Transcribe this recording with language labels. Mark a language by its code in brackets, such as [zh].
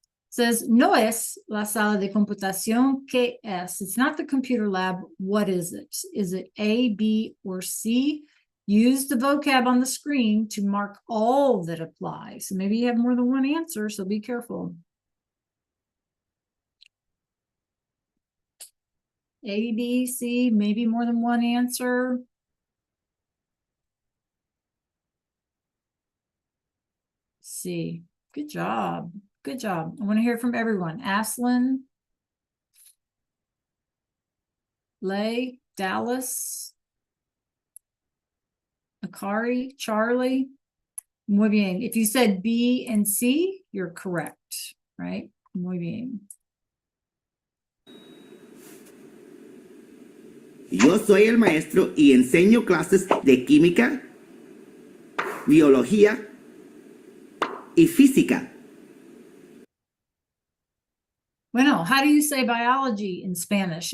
[es] Says, no es la sala de computación. ¿Qué es? [en] It's not the computer lab. What is it? Is it A, B, or C? Use the vocab on the screen to mark all that apply. So maybe you have more than one answer, so be careful. A, B, C, maybe more than one answer. C. Good job. Good job. I want to hear from everyone. Aslin, Lay, Dallas, Akari, Charlie. [es] Muy bien. [en] If you said B and C, you're correct, right? [es] Muy bien. Yo soy el maestro y enseño clases de química, biología y física. [en] Bueno, how do you say biology in Spanish?